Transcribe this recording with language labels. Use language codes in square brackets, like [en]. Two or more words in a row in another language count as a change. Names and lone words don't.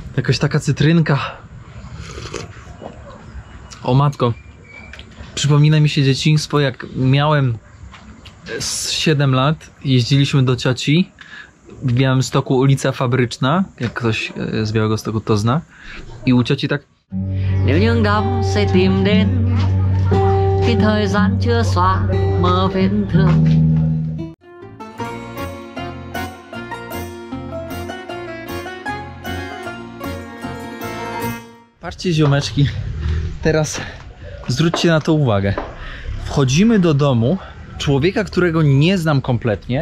[pl] Jakaś taka cytrynka. O matko. Przypomina mi się dzieciństwo, jak miałem 7 lat. Jeździliśmy do cioci w Białymstoku, ulica Fabryczna. Jak ktoś z Białegostoku to zna. I u cioci tak... [vi] Nếu những góc sẽ tìm đến khi thời gian chưa xóa mờ vết thương. [pl] Patrzcie, ziomeczki, teraz zwróćcie na to uwagę. Wchodzimy do domu człowieka, którego nie znam kompletnie.